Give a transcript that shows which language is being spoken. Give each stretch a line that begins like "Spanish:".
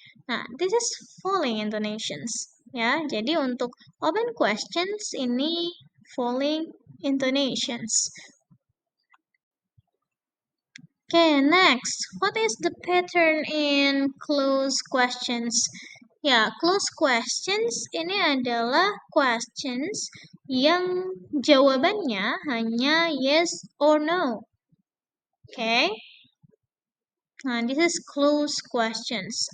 English: Nah, this is falling intonations. Ya, jadi untuk open questions ini falling intonations. Okay, next. What is the pattern in closed questions?
Indonesian: Ya, closed questions ini adalah questions yang jawabannya hanya
English: yes or no. Okay? Nah, this is closed questions.